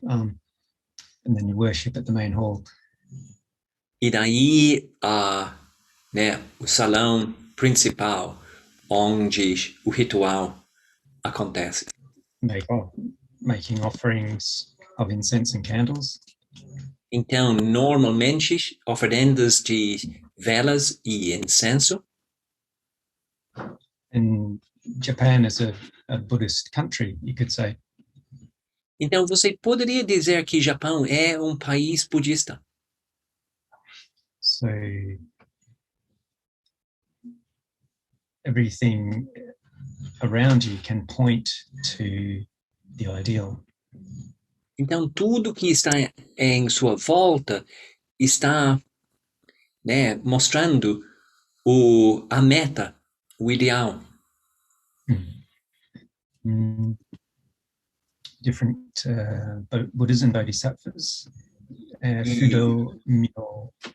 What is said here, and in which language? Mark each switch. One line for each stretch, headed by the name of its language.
English: And then you worship at the main hall.
Portuguese: E daí, né, o salão principal, onde o ritual acontece.
English: Making offerings of incense and candles.
Portuguese: Então, normalmente, oferendas de velas e incenso.
English: And Japan is a Buddhist country, you could say.
Portuguese: Então, você poderia dizer que Japão é um país budista.
English: So, everything around you can point to the ideal.
Portuguese: Então, tudo que está em sua volta está, né, mostrando a meta, o ideal.
English: Different Buddhas and Bodhisattvas Fudo Myo.